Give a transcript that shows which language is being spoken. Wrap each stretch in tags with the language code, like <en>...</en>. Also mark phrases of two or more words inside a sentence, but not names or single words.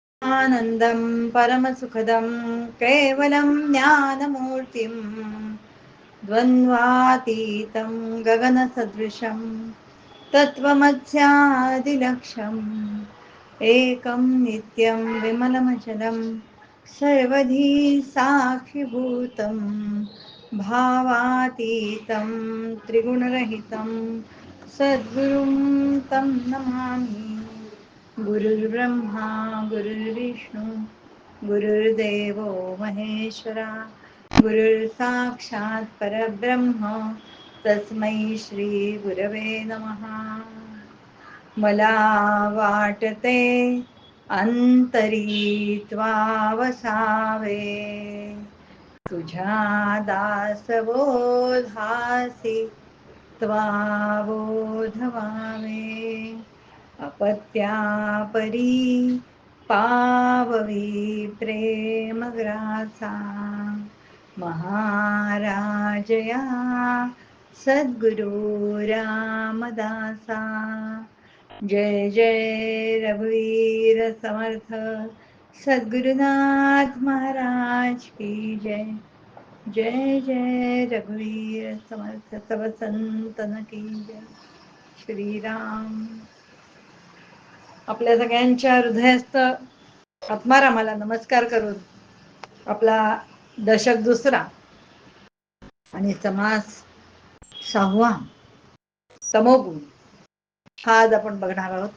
<sa>ब्रह्मानन्दं परमसुखदं केवलं ज्ञानमूर्तिं द्वन्द्वातीतं गगनसदृशं तत्त्वमस्यादिलक्ष्यम् एकं नित्यं विमलमचलं सर्वधी साक्षिभूतं भावातीतं त्रिगुणरहितं सद्गुरुं तं नमामि। गुरुर्ब्रह्मा गुरुर्विष्णू गुरुर्देवो महेश्वरा गुरुर्साक्षात् परब्रह्म तस्मै श्री गुरवे नमः।</sa> <mr>मला वाटते अंतरी त्वावसावे तुझ्या दासबोधासी त्वाबोधवावे अपत्यापरी पाववी प्रेमग्रासा महाराजया सद्गुरु रामदासा। जय जय रघुवीर समर्थ सद्गुरुनाथ</mr> <hi>महाराज की जय।</hi> <mr>जय जय रघुवीर समर्थ</mr> <hi>सब संतन की जय।</hi> <mr>श्रीराम। आपल्या सगळ्यांच्या हृदयस्थ आत्मारामाला नमस्कार करून आपला दशक दुसरा आणि समास 6वा तमोगुण हा आज आपण बघणार आहोत।</mr>